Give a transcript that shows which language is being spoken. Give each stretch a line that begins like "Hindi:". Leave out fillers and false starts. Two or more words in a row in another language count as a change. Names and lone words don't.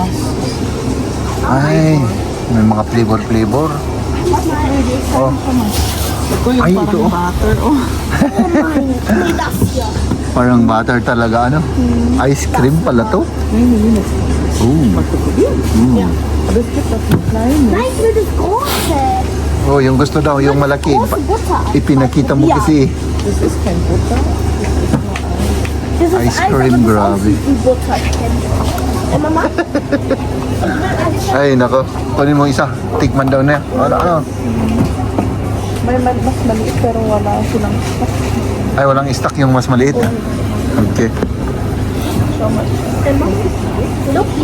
Filipino: Ay, may mga flavor. Oh, ito yung Ay, parang ito, oh. butter. Oh. parang butter talaga, ano?
English: Ice cream
Filipino: pala to. Ooh. Biscuit at slime.
German: Nein, ich will das große.
Filipino: Oh, yung gusto daw, yung malaki.
German: Große Butter.
Filipino: Ipinakita mo
German: Ja.
Filipino: kasi.
English: This is kein butter.
German: Das ist
English: Ice
German: einfach,
English: cream,
German: das
Filipino: grabe.
German: aussieht wie Butter. Ich kenne das. Mama?
Filipino: Ay, nako. Kunin mo isa. Tikman daw na. Ano? May mas maliit pero wala silang stock. Ay, walang stock yung mas maliit. Okay. So, Lucky.